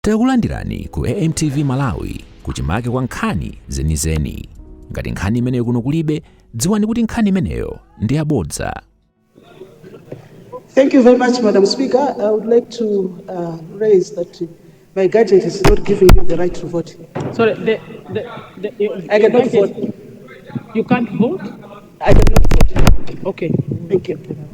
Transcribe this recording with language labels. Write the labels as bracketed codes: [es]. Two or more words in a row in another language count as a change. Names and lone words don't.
[ny] Takulandirani ku AMTV Malawi kuchimake kwa nkhani zenizeni. Ngati nkhani imeneyo kuno kulibe, dziwani kuti nkhani imeneyo ndi yabodza. [en] Thank you very much, Madam Speaker. I would like to raise that my guardian is not giving me the right to vote. Sorry, I cannot vote. You can't vote? I cannot vote. Okay. Thank you.